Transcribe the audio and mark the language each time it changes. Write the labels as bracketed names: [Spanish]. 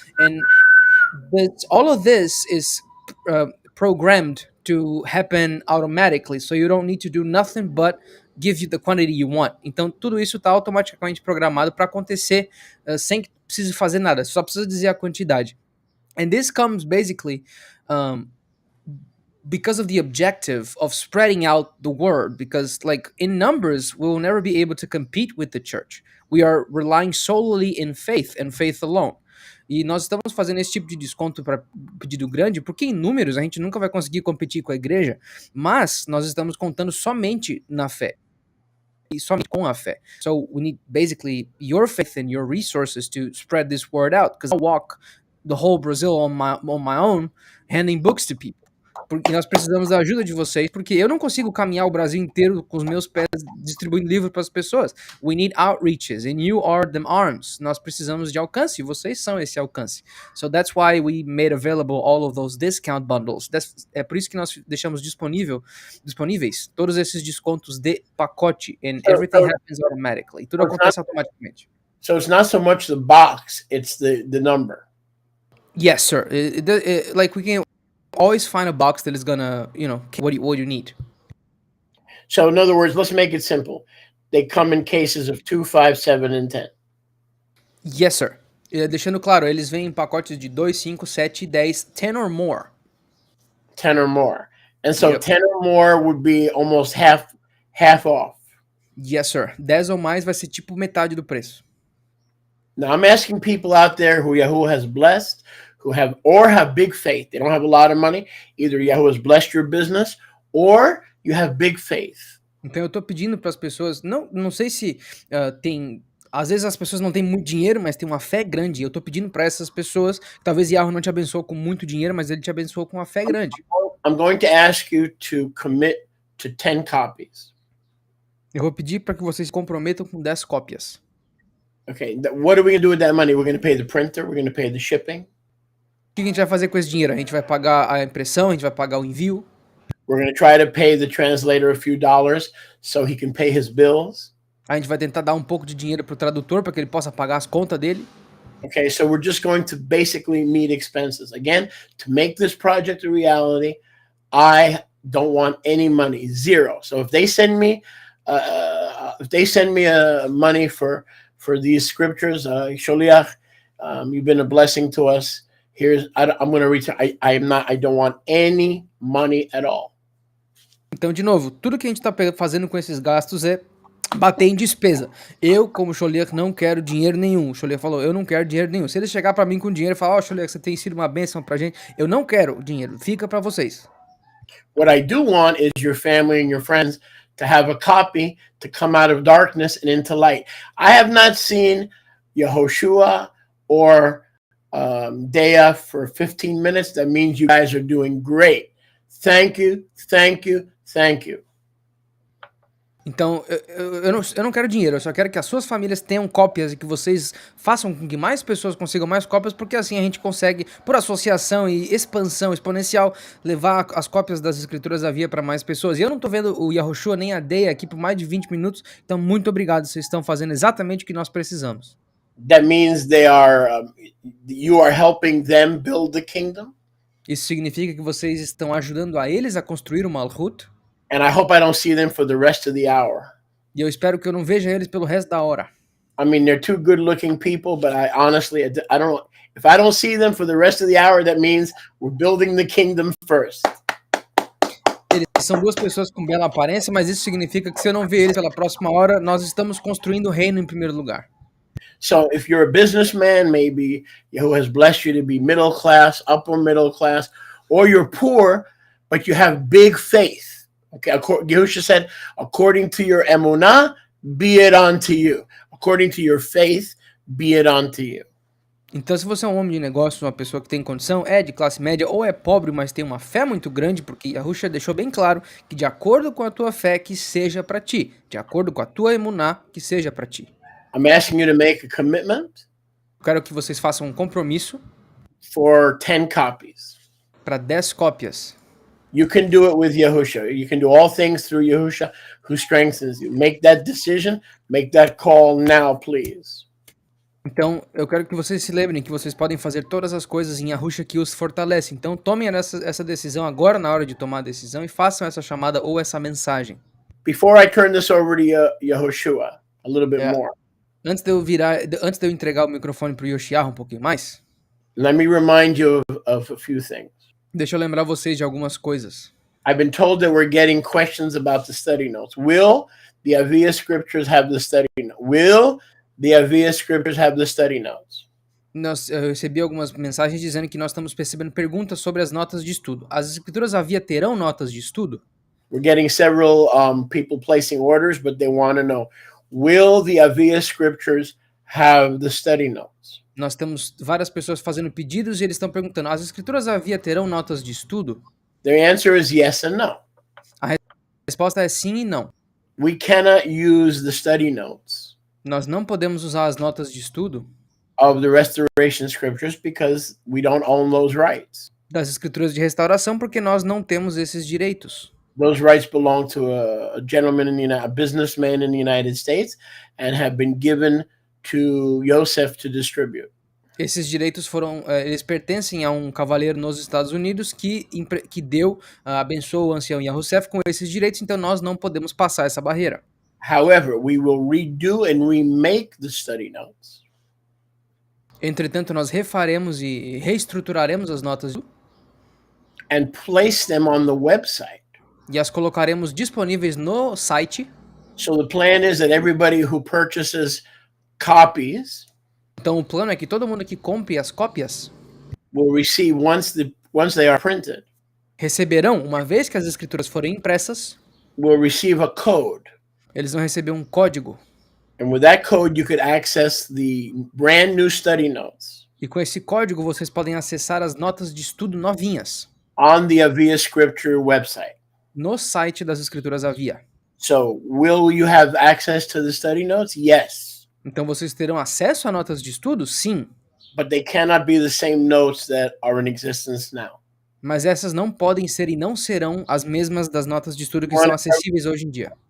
[English] And all of this is programmed to happen automatically, so you don't need to do nothing but give you the quantity you want. [Portuguese] Então, tudo isso está automaticamente programado para acontecer sem que precise fazer nada, só precisa dizer a quantidade. [English] And this comes basically because of the objective of spreading out the word, because like in numbers, we will never be able to compete with the church. We are relying solely in faith and faith alone. [Portuguese] E nós estamos fazendo esse tipo de desconto para pedido grande, porque em números a gente nunca vai conseguir competir com a igreja, mas nós estamos contando somente na fé. E somente com a fé. [English] So we need basically your faith and your resources to spread this word out, because I walk the whole Brazil on my own, handing books to people. [Portuguese] Porque nós precisamos da ajuda de vocês, porque eu não consigo caminhar o Brasil inteiro com os meus pés distribuindo livros para as pessoas. [English] We need outreaches, and you are them arms. [Portuguese] Nós precisamos de alcance, e vocês são esse alcance. [English] So that's why we made available all of those discount bundles. [Portuguese] É por isso que nós deixamos disponíveis todos esses descontos de pacote, [English] and everything happens automatically. [Portuguese] Tudo acontece automaticamente. [English] So it's not so much the box, it's the number. Yes, sir. Like we can always find a box that is gonna, what you need. So in other words, let's make it simple. They come in cases of 2, 5, 7, and 10. Yes, sir. [Portuguese] Deixando claro, eles vêm em pacotes de 2, 5, 7, 10, [English] 10 or more. 10 or more. And so Yep. 10 or more would be almost half off. Yes, sir. [Portuguese] 10 ou mais vai ser tipo metade do preço. [English] Now I'm asking people out there who Yahoo has blessed, who have big faith. They don't have a lot of money. Either Yahweh has blessed your business or you have big faith. [Portuguese] Então eu tô pedindo para as pessoas, não sei se tem, às vezes as pessoas não têm muito dinheiro, mas tem uma fé grande. Eu tô pedindo para essas pessoas, talvez Yahweh não te abençoe com muito dinheiro, mas ele te abençoou com uma fé grande. [English] I'm going to ask you to commit to 10 copies. [Portuguese] Eu vou pedir para que vocês se comprometam com 10 cópias. [English] Okay, what are we going to do with that money? We're going to pay the printer, we're going to pay the shipping. [Portuguese] O que a gente vai fazer com esse dinheiro? A gente vai pagar a impressão, a gente vai pagar o envio. [English] We're going to try to pay the translator a few dollars so he can pay his bills. [Portuguese] A gente vai tentar dar um pouco de dinheiro pro tradutor para que ele possa pagar as contas dele. [English] Okay, so we're just going to basically meet expenses. Again, to make this project a reality, I don't want any money, zero. So if they send me money for these scriptures, Sholiach, you've been a blessing to us. I'm going to return. I don't want any money at all. [Portuguese] Então, de novo, tudo que a gente tá fazendo com esses gastos é bater em despesa. Eu, como Sholiach, não quero dinheiro nenhum. O Sholiach falou, eu não quero dinheiro nenhum. Se ele chegar pra mim com dinheiro e falar, ó, Sholiach, você tem sido uma bênção pra gente, eu não quero dinheiro, fica pra vocês. [English] What I do want is your family and your friends to have a copy to come out of darkness and into light. I have not seen Yehoshua or Dea for 15 minutes. That means you guys are doing great. Thank you, thank you, thank you. [Portuguese] Então, eu não quero dinheiro, eu só quero que as suas famílias tenham cópias e que vocês façam com que mais pessoas consigam mais cópias, porque assim a gente consegue, por associação e expansão exponencial, levar as cópias das escrituras à via para mais pessoas. E eu não tô vendo o Yahushua nem a Deia aqui por mais de 20 minutos, então muito obrigado, vocês estão fazendo exatamente o que nós precisamos. [English] That means you are helping them build the kingdom. [Portuguese] Isso significa que vocês estão ajudando a eles a construir o Malhut. [English] And I hope I don't see them for the rest of the hour. [Portuguese] E eu espero que eu não veja eles pelo resto da hora. [English] I mean, they're two good-looking people, but I honestly, I don't. If I don't see them for the rest of the hour, that means we're building the kingdom first. [Portuguese] Eles são duas pessoas com bela aparência, mas isso significa que se eu não ver eles pela próxima hora, nós estamos construindo o reino em primeiro lugar. [English] So if you're a businessman, maybe who has blessed you to be middle class, upper middle class, or you're poor, but you have big faith. Okay, Yahushua said, according to your emunah, be it unto you. According to your faith, be it unto you. [Portuguese] Então, se você é um homem de negócio, uma pessoa que tem condição, é de classe média ou é pobre, mas tem uma fé muito grande, porque Yahushua deixou bem claro que de acordo com a tua fé, que seja para ti. De acordo com a tua emuná, que seja para ti. [English] I'm asking you to make a commitment. [Portuguese] Quero que vocês façam um compromisso [English] for 10 copies. [Portuguese] Para 10 cópias. [English] You can do it with Yahushua. You can do all things through Yahushua who strengthens you. Make that decision. Make that call now, please. [Portuguese] Então, eu quero que vocês se lembrem que vocês podem fazer todas as coisas em Yahushua que os fortalece. Então, tomem essa decisão agora na hora de tomar a decisão e façam essa chamada ou essa mensagem. [English] Before I turn this over to Yahushua, a little bit more. [Portuguese] Antes de eu entregar o microfone para o Yoshiah um pouquinho mais, [English] let me remind you of a few things. [Portuguese] Deixa eu lembrar vocês de algumas coisas. [English] I've been told that we're getting questions about the study notes. Will the Avia scriptures have the study notes? Will the Avia scriptures have the study notes? [Portuguese] Eu recebi algumas mensagens dizendo que nós estamos recebendo perguntas sobre as notas de estudo. As escrituras Avia terão notas de estudo? [English] We're getting several people placing orders, but they want to know, will the Avia scriptures have the study notes? [Portuguese] Nós temos várias pessoas fazendo pedidos e eles estão perguntando, as escrituras Avia terão notas de estudo? [English] The answer is yes and no. [Portuguese] A resposta é sim e não. [English] We cannot use the study notes. [Portuguese] Nós não podemos usar as notas de estudo [English] of the restoration scriptures because we don't own those rights. [Portuguese] Das escrituras de restauração porque nós não temos esses direitos. [English] Those rights belong to a gentleman a businessman in the United States and have been given to Yosef to distribute. [Portuguese] Esses direitos eles pertencem a um cavaleiro nos Estados Unidos que deu, abençoou o ancião Yosef com esses direitos, então nós não podemos passar essa barreira. [English] However, we will redo and remake the study notes. [Portuguese] Entretanto, nós refaremos e reestruturaremos as notas [English] and place them on the website. [Portuguese] E as colocaremos disponíveis no site. [English] So the plan is that everybody who purchases copies [Portuguese] Então o plano é que todo mundo que compre as cópias [English] will receive once they are printed, [Portuguese] Receberão, uma vez que as escrituras forem impressas, [English] will receive a code. [Portuguese] eles vão receber um código. [English] And with that code, you could access the brand new study notes [Portuguese] E com esse código vocês podem acessar as notas de estudo novinhas [English] on the Avia Scripture website. [Portuguese] no site das Escrituras Avia. [English] So, will you have access to the study notes? Yes. [Portuguese] Então vocês terão acesso a notas de estudo? Sim. [English] But they cannot be the same notes that are in existence now. [Portuguese] Mas essas não podem ser e não serão as mesmas das notas de estudo que são acessíveis hoje em dia.